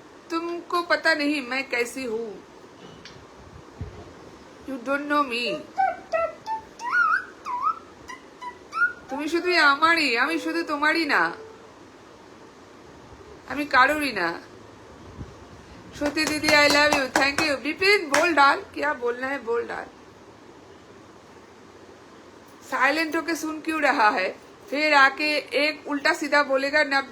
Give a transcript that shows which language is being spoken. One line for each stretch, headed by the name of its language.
Hindi: तुमको पता नहीं मैं कैसी हूँ,
English: You don't know me.
Bangla: তুমি শুধু আমারই, আমি শুধু তোমারই না, আমি কারোরই না।
Hindi: श्रुति दीदी
English: I love you, thank you.
Hindi: Vipin बोल डाल, क्या बोलना है बोल डाल। साइलेंट होके सुन क्यों रहा है, फिर आके एक उल्टा सीधा बोलेगा।